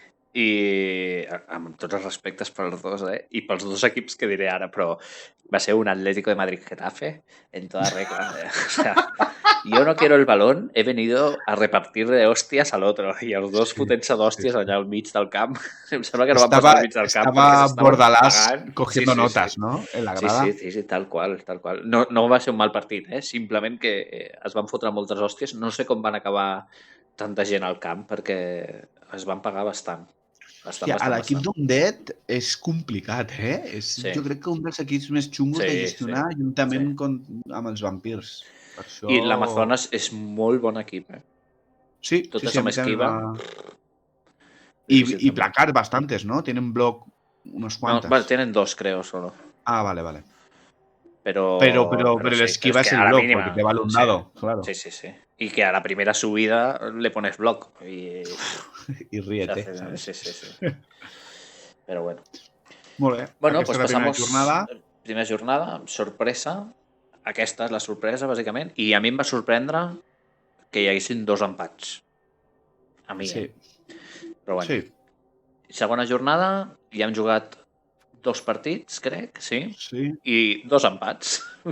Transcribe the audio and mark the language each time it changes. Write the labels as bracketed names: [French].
[Catalan] I amb tots els respectes per els dos, i pels dos equips que diré ara, però va ser un Atlético de Madrid-Getafe [Spanish] en toda regla. [Catalan] O sea, yo no quiero el balón, he venido a repartir de hostias al otro. I els dos fotent-se d'hòsties allà al mig del camp. Em sembla que no van passar al mig del camp perquè s'estaven Bordalás pagant. [Spanish] cogiendo notas, ¿no? En la grada. [Catalan] Sí, tal qual. No va ser un mal partit, simplement que es van fotre moltes hòsties. No sé com van acabar tanta gent al camp perquè es van pagar bastant. A l'equip d'Undead és complicat, Jo crec que un dels equips més xungos de gestionar juntament amb els vampirs. I l'Amazones és molt bon equip, Sí. Totes amb esquiva. [Spanish] Y placar bastantes, ¿no? Tienen block unos cuantos. Vale, tienen 2, creo, solo. Ah, vale. Pero el esquiva es el block, mínima, porque te va un dado, claro. Sí. Y que a la primera subida le pones block. Y ríete. Sí. Pero bueno. [Catalan] Molt bé. [Spanish] Bueno, pues pasamos primera jornada, sorpresa. [Catalan] Aquesta és la sorpresa, bàsicament. I a mi em va sorprendre que hi haguessin 2 empats. A mi, Però bueno. Sí. Segona jornada, ja hem jugat 2 partits, crec, sí? I 2 empats.